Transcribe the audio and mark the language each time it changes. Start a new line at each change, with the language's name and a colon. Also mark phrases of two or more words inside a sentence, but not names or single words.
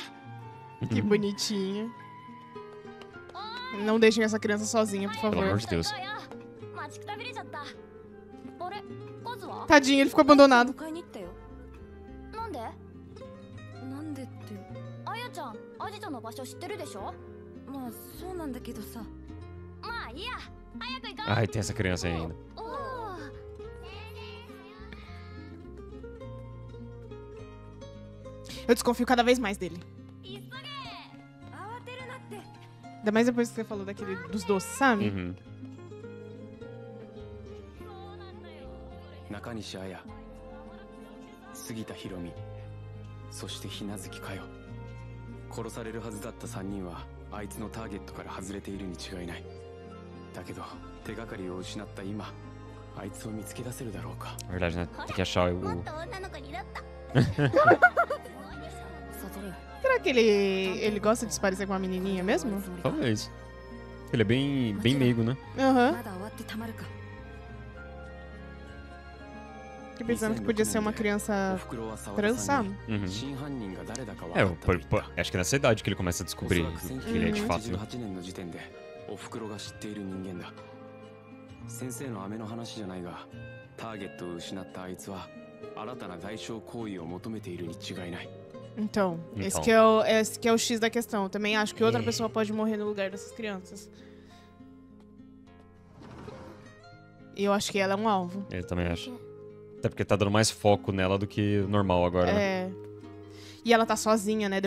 Portuguese: Que bonitinha. Não deixem essa criança sozinha, por Pelo amor favor. de Deus. Tadinho, ele ficou abandonado.
Japanese: なんで？なんでってあやちゃん、アジトの場所知ってるでしょ？まあそうなんだけどさ。まあいいや、早く行こう。
Portuguese: Ai, tem essa criança aí ainda. Eu desconfio cada vez mais dele. Ainda mais depois que você falou daquele dos doces, sabe? Uhum.
Japanese: 中西彩、杉田博美、そして日月佳代。殺されるはずだった3人はあいつのターゲットから外れているに違いない。だけど手がかりを失った今、あいつを見つけ出せるだろうか。
Portuguese: Na verdade, né? Tem que achar o. Será que ele gosta de se parecer com uma menininha mesmo? Talvez. Ele é bem meigo, né? Aham. Fiquei pensando que podia ser uma criança trans, sabe? Uhum. Acho que é nessa idade que ele começa a descobrir que ele é de fato, né?
Japanese: おふくろが知っている人間だ。先生の飴の話じゃないが、ターゲットを失ったあいつは新たな代償行為を求めているに違いない。
Portuguese: Então, esse que é o X da questão. Eu também acho que outra pessoa pode morrer no lugar dessas crianças. E eu acho que ela é um alvo. Eu também acho. Até porque tá dando mais foco nela do que normal agora, né? É. E ela tá sozinha, né?